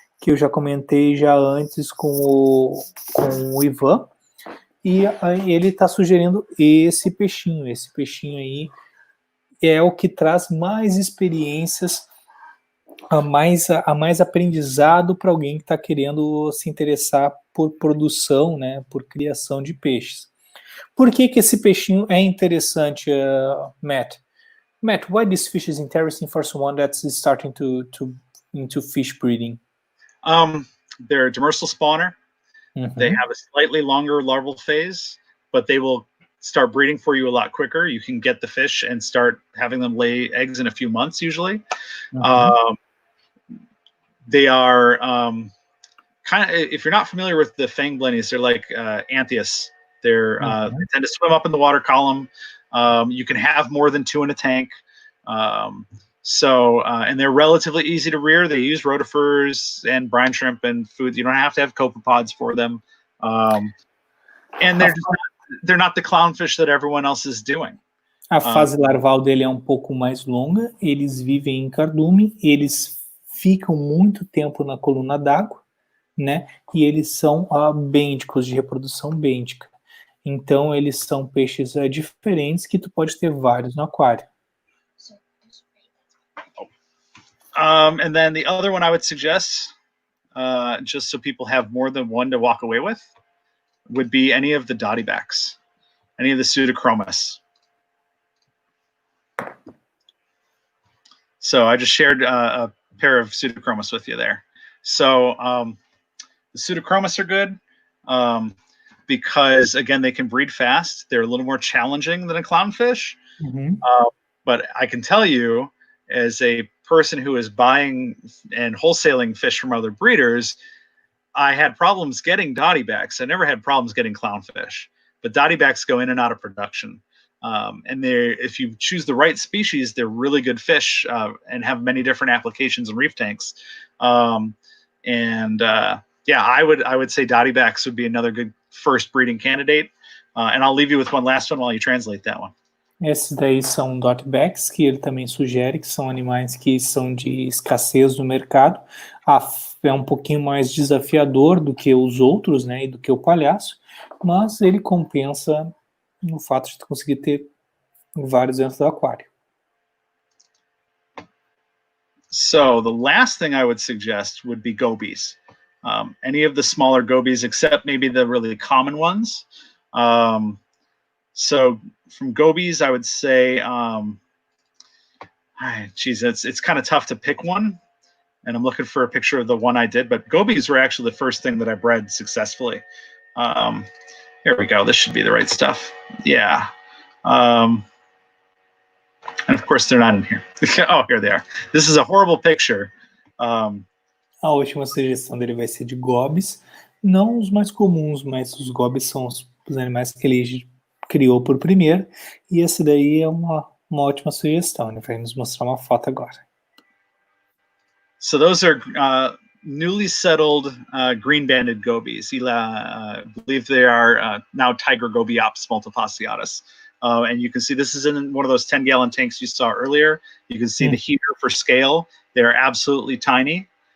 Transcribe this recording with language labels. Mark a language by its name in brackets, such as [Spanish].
[Portuguese] que eu já comentei já antes com o Ivan, e ele está sugerindo esse peixinho aí é o que traz mais experiências, a mais aprendizado para alguém que está querendo se interessar por produção, né, por criação de peixes. Por que esse peixinho é interessante, Matt? [English] Matt, why this fish is interesting for someone that's starting into fish breeding? They're a demersal spawner. They have a slightly longer larval phase, but they will start breeding for you a lot quicker. You can get the fish and start having them lay eggs in a few months usually. They are kind of, if you're not familiar with the fang blennies, they're like anthias. They tend to swim up in the water column. You can have more than 2 in a tank. And they're relatively easy to rear. They use rotifers and brine shrimp and food. You don't have to have copepods for them. And they're not the clownfish that everyone else is doing. [Portuguese] A fase larval dele é um pouco mais longa. Eles vivem em cardume. Eles ficam muito tempo na coluna d'água, né? E eles são bênticos, de reprodução bêntica. Então, eles são peixes diferentes que tu pode ter vários no aquário. [English] And then the other one I would suggest, just so people have more than one to walk away with, would be any of the dottybacks, any of the pseudochromis. So I just shared a pair of pseudochromis with you there. So the pseudochromis are good because, again, they can breed fast. They're a little more challenging than a clownfish. But I can tell you, as a person who is buying and wholesaling fish from other breeders, I had problems getting dottybacks. I never had problems getting clownfish, but dottybacks go in and out of production. And if you choose the right species, they're really good fish and have many different applications in reef tanks. Yeah, I would say dottybacks would be another good first breeding candidate. And I'll leave you with one last one while you translate that one. [Portuguese] Esses daí são dottybacks, que ele também sugere, que são animais que são de escassez no mercado. É um pouquinho mais desafiador do que os outros, né, e do que o palhaço, mas ele compensa no fato de conseguir ter vários dentro do aquário. [English] So the last thing I would suggest would be gobies. Any of the smaller gobies, except maybe the really common ones. So from gobies, I would say, it's kind of tough to pick one. And I'm looking for a picture of the one I did, but gobies were actually the first thing that I bred successfully. Here we go. This should be the right stuff. Yeah. And of course, they're not in here. Oh, here they are. This is a horrible picture. [Portuguese] A última sugestão dele vai ser de gobis. Não os mais comuns, mas os gobis são os animais que ele criou por primeiro. E esse daí é uma ótima sugestão. Ele vai nos mostrar uma foto agora. [English] So those are newly settled green-banded gobies. I believe they are now tiger gobiops multifasciatus. And you can see this is in one of those 10-gallon tanks you saw earlier. You can see the heater for scale. They're absolutely tiny.